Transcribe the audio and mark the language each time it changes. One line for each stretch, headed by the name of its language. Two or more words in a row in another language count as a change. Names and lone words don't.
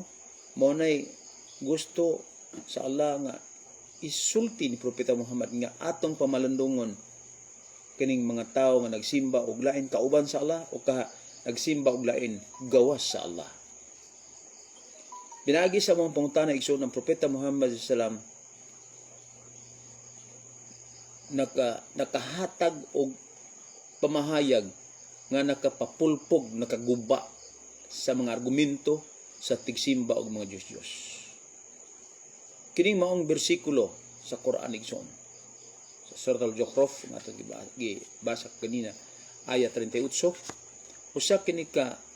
Cebuano: Mao nay gusto sa Allah nga isulti ni Propeta Muhammad nga atong pamalandungon kining mga tao nga nagsimba og lain kauban sa Allah o nagsimba og lain gawas sa Allah. Binagi sa mga pangutana igsoon ng Propeta Muhammad
Arabic: صلى الله عليه وسلم
Cebuano: nakahatag og pamahayag nga nakapapulpog, nakaguba sa mga argumento sa tigsimba og mga Diyos-Diyos. Kining maong bersikulo sa Quran igsoon sa Surat Al-Zukhruf nga ato gibasa kanina ayat 38 usa kini ka